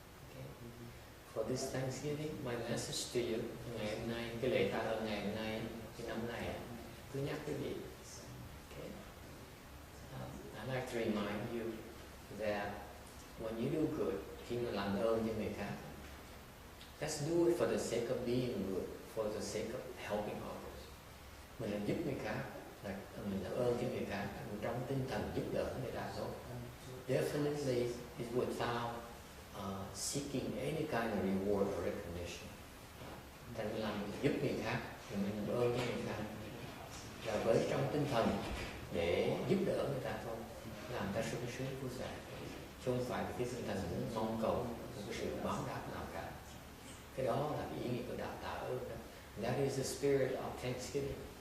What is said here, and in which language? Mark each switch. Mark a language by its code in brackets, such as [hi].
[en] Okay. For this Thanksgiving, my message to you, [vi] ngày hôm nay, cái lễ tạ ơn ngày hôm nay, cái năm này, cứ nhắc quý vị. [en] Okay. I like to remind you that when you do good, [vi] khi mà làm ơn cho người khác, [en] Let's do it for the sake of being good, for the sake of helping others. [vi] Mình làm giúp người khác, là mình làm ơn cho người khác, trong tinh thần giúp đỡ người ta thôi. [en] Definitely is without seeking any kind of reward or recognition. [vi] Thành mình làm giúp người khác, thì mình làm ơn cho người khác, là với trong tinh thần để giúp đỡ người ta thôi, làm ta sung sướng vui vẻ, chứ không phải cái tinh thần muốn mong cầu một cái sự báo đáp nào cả. Cái đó là cái ý nghĩa của đạo tạ ơn đó. [en] That is the spirit of thanksgiving.